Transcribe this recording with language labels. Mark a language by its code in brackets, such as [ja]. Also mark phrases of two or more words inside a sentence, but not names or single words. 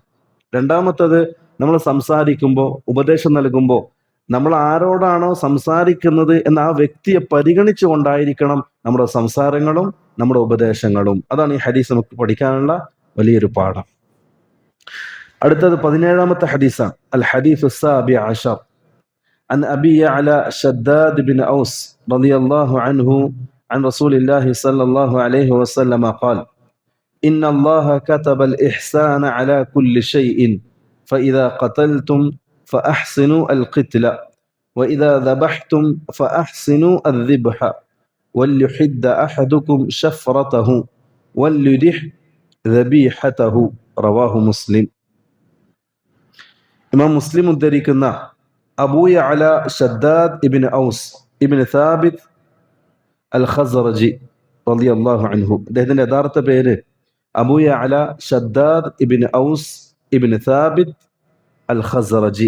[ml] രണ്ടാമത്തത്, നമ്മൾ സംസാരിക്കുമ്പോൾ, ഉപദേശം നൽകുമ്പോൾ നമ്മൾ ആരോടാണോ സംസാരിക്കുന്നത് എന്ന ആ വ്യക്തിയെ പരിഗണിച്ചുകൊണ്ടായിരിക്കണം നമ്മുടെ സംസാരങ്ങളും നമ്മുടെ ഉപദേശങ്ങളും. അതാണ് ഈ ഹദീസ് നമുക്ക് പഠിക്കാനുള്ള വലിയൊരു പാഠം. അടുത്തത് 17ാമത്തെ ഹദീസാണ്. [ar] الحديث السابع عشر عن أبي يعلى شداد بن أوس رضي الله عنه عن رسول الله صلى الله عليه وسلم قال إن الله كتب الإحسان على كل شيء فإذا قتلتم فأحسنوا القتل وإذا ذبحتم فأحسنوا الذبح وليحد أحدكم شفرته وليرح ذبيحته رواه مسلم. [ml] ഇമാം മുസ്ലിം ഉദ്ധരിക്കുന്ന അബൂ യഅല ഷദ്ദാദ് ഇബ്നു ഔസ് ഇബ്നു സാബിത് അൽ ഖസ്റജി [ar] رضي الله عنه, [ml] അദ്ദേഹത്തിന്റെ യഥാർത്ഥ പേര് അബൂ യഅല ഷദ്ദാദ് ഇബ്നു ഔസ് ഇബ്നു സാബിത് അൽ ഖസ്റജി.